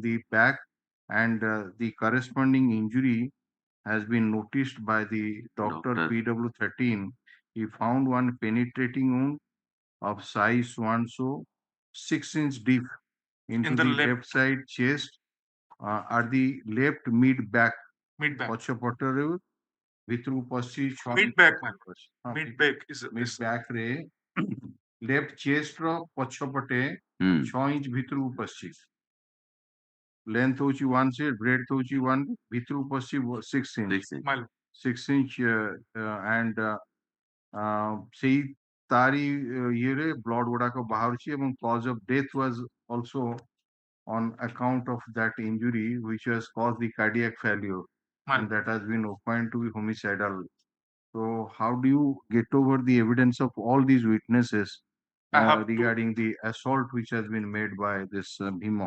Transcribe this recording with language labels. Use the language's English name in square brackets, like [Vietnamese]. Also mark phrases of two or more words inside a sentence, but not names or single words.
[English] the back, and the corresponding injury has been noticed by the doctor PW13. He found one penetrating wound of size 1 so 6-inch deep into In the the left side chest at the left mid back mid-back. [Odia] ପଛପଟରେ ଭିତରକୁ ପଶି [English] Mid-back, man. Mid-back is mid back [Odia] ରେ [English] left chest [Odia] ର ପଛପଟେ [English] 6 inch [Odia] ଭିତରକୁ ପଶି length ହଉଛି 1 ସେ breadth ହଉଛି 1 ଭିତରକୁ ପଶି [English] 6 inch 6 inch and [Odia] ସେଇ ତାରି ଇଏରେ ବ୍ଲଡ୍ ଗୁଡାକ ବାହାରୁଛି ଏବଂ [English] cause of death was also on account of that injury which has caused the cardiac failure and that has been opined to be homicidal. So how do you get over the evidence of all these witnesses regarding the assault which has been made by this Bhima?